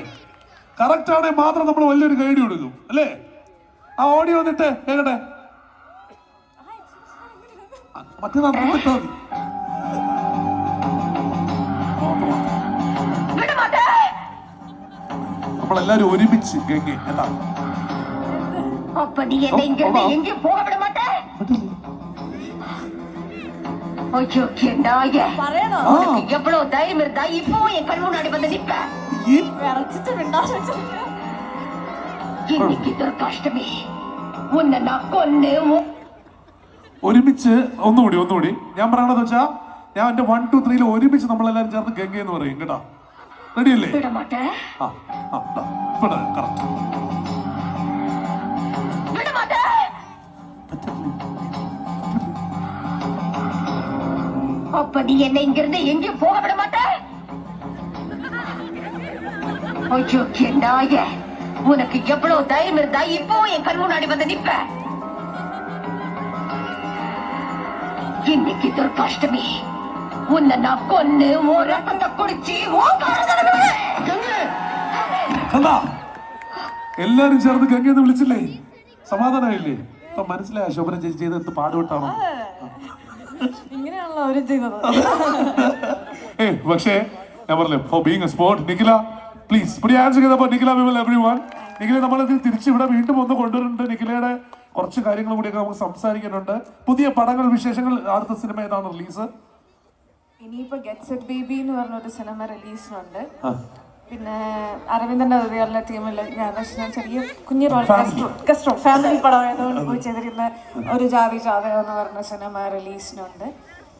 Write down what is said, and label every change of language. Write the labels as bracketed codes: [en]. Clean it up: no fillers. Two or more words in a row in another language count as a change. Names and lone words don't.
[ml] കറക്റ്റ് ആണെങ്കിൽ മാത്രം നമ്മൾ വലിയൊരു ഗൈഡ് കൊടുക്കും അല്ലേ? ആ ഓഡിയോ വന്നിട്ട് കേട്ടെ. മറ്റേ നമ്മളെല്ലാരും ഒരുമിച്ച് ഗംഗെ എന്താ [ta] எவ்வளவு தைரியம் இருந்தா இப்போ என் கண் முன்னாடி வந்து நிப்ப. இன்னைக்கு துர்காஷ்டமி, உன்னை நான் கொன்னு. [ml] ഒരുമിച്ച് ഒന്നുകൂടി ഞാൻ പറയണത് വെച്ചാ, ഞാൻ എന്റെ 1 2 3 ഒരുമിച്ച് നമ്മളെല്ലാരും ചേർന്ന് ഗംഗ എന്ന് പറയും കേട്ടാ. റെഡിയല്ലേ? [ta] அப்ப நீ என்ன இங்கிருந்து எங்கேயும் போக விட மாட்ட. ஐயோ நாய, உனக்கு எவ்வளவு தைரியம் இருந்தா இப்போ என் கண் முன்னாடி வந்து நிப்ப. இன்னைக்கு துர்காஷ்டமி, உன்னை நான் கொன்னு உன் ரத்தத்தை குடிச்சு [ml] എല്ലാരും ചേർന്ന് ഗംഗ എന്ന് വിളിച്ചില്ലേ? സമാധാനമായില്ലേ? ഇപ്പൊ മനസ്സിലായ ശോഭന ചേച്ചി ചെയ്ത് എന്ത് പാടുപെട്ടാണോ? ഇങ്ങനെയാണല്ലോ അവര് ചെയ്തത്. പക്ഷേ ഞാൻ പറഞ്ഞില്ലേ, [en] for being a sport, [ml] നിഖില പ്ലീസ് [en] put your hands together for നിഖില വിമൽ everyone. [ml] നിഖില നമ്മളിത് തിരിച്ച് ഇവിടെ വീണ്ടും ഒന്ന് കൊണ്ടുവരുന്നുണ്ട്. നിഖിലയുടെ കുറച്ച് കാര്യങ്ങൾ കൂടിയൊക്കെ നമുക്ക് സംസാരിക്കാനുണ്ട്. പുതിയ പടങ്ങൾ, വിശേഷങ്ങൾ, അടുത്ത സിനിമ ഏതാണ് റിലീസ്? ഇനിയിപ്പോ ഗെറ്റ് സെറ്റ് ബേബി എന്ന് പറഞ്ഞൊരു സിനിമ റിലീസിനുണ്ട്. പിന്നെ അരവിന്ദന്റെ റിയലിലെ ടീമിൽ ഞാൻ ചെറിയ കുഞ്ഞു റോൾ [en] guest role family [ml] പടമായതുകൊണ്ട് പോയി ചെയ്തിരുന്ന ഒരു ജാതി ജാതകം എന്ന് പറഞ്ഞ സിനിമ റിലീസിനുണ്ട്.